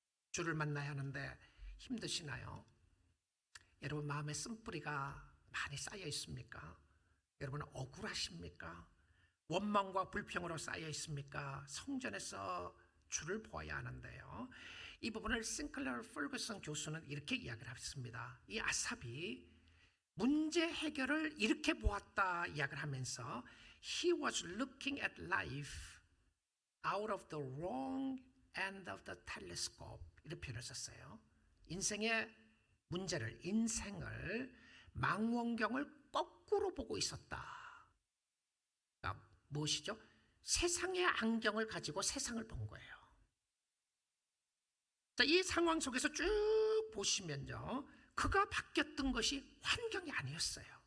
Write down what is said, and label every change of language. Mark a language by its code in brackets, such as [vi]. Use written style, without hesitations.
[ko] 주를 만나야 하는데 힘드시나요? 여러분, 마음에 쓴뿌리가 많이 쌓여 있습니까? 여러분, 억울하십니까? 원망과 불평으로 쌓여 있습니까? 성전에서 주를 보아야 하는데요, 이 부분을 싱클러 펄거슨 교수는 이렇게 이야기를 했습니다. 이 아삽이 문제 해결을 이렇게 보았다 이야기를 하면서 [en] He was looking at life out of the wrong end of the telescope, [ko] 이렇게 표현을 썼어요. 인생의 문제를, 인생을, 망원경을 거꾸로 보고 있었다. 그러니까 무엇이죠? 세상의 안경을 가지고 세상을 본 거예요. 자, 이 상황 속에서 쭉 보시면요, 그가 바뀌었던 것이 환경이 아니었어요.